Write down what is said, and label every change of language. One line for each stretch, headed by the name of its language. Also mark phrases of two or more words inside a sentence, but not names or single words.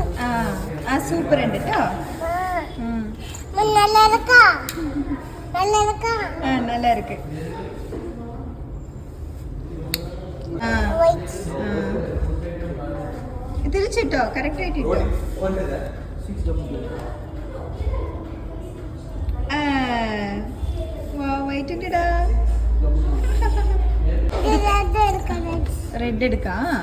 Malayalam: സൂപ്പർ ഉണ്ട് കേട്ടോ.
Tamil: நல்லா இருக்கா? நல்லா இருக்கு.
Malayalam: തിരിച്ചിട്ടോ, കറക്റ്റ് ആയിട്ട് ഇട്ടോ. വൈറ്റ് ഇട്ടിടാ. റെഡ് എടുക്കാം.